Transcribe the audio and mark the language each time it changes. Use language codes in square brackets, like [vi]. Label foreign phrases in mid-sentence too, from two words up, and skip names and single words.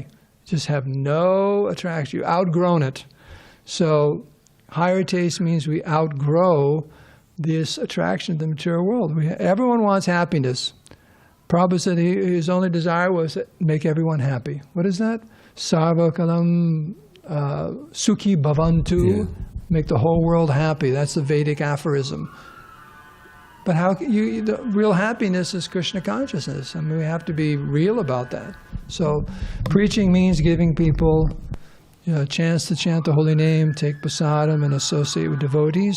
[en] Just have no attraction. You've outgrown it. So higher taste means we outgrow this attraction to the material world. Everyone wants happiness. Prabhupada said his only desire was to make everyone happy. What is that? [sa] Sarvakalam sukhi bhavantu. [en] Yeah. Make the whole world happy. That's the Vedic aphorism. But the real happiness is Krishna consciousness. I mean, we have to be real about that. So preaching means giving people a chance to chant the holy name, take prasadam, and associate with devotees.